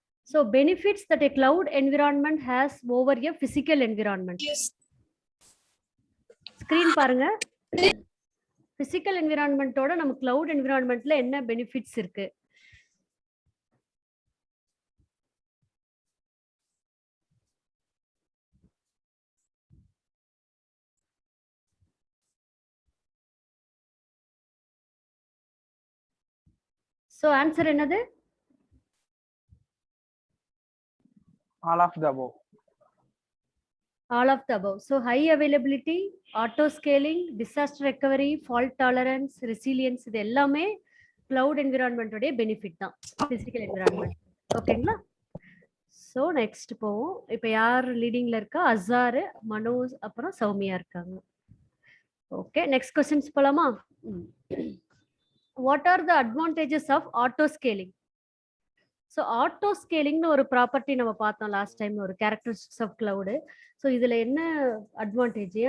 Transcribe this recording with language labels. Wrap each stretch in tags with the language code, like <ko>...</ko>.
<en>So benefits that a cloud environment has over a physical environment.</en> <ta>Screen பாருங்க. Physical environment ஓட நம்ம cloud environmentல என்ன benefits இருக்கு? So answer என்னது?</ta> <en>All of the above. All of the above. So high availability, auto scaling, disaster recovery, fault tolerance, resilience</en> <ta>இது எல்லாமே cloud environment உடைய benefit தான்</ta> <en>physical environment. ஓகேங்களா?</en> <ta>So next போவோம். இப்போ யார் லீடிங்ல இருக்கா? அசார், மனோஜ், அப்புறம் சௌமியா இருக்காங்க. ஓகே, நெக்ஸ்ட் क्वेश्चंस போலாமா?</ta> <en>What are the advantages of auto scaling?</en> <ta>So auto scaling னு ஒரு ப்ராப்பர்ட்டி நம்ம பார்த்தோம் லாஸ்ட் டைம், ஒரு கேரக்டரிஸ்டிக்ஸ் ஆஃப் cloud. So இதுல என்ன அட்வான்டேஜ்?</ta>